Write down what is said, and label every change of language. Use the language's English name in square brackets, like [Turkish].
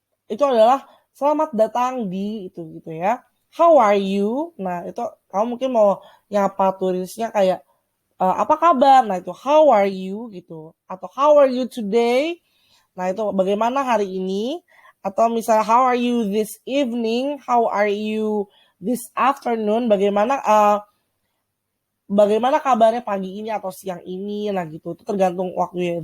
[Indonesian] Itu adalah selamat datang di itu gitu ya. [English] How are you? [Indonesian] Nah, itu kamu mungkin mau nyapa turisnya kayak apa kabar? Nah, itu [English] how are you [Indonesian] gitu. Atau [English] how are you today? [Indonesian] Nah, itu bagaimana hari ini? Atau misalnya [English] how are you this evening? How are you this afternoon? [Indonesian] Bagaimana kabarnya pagi ini atau siang ini? Nah, gitu. Itu tergantung waktunya.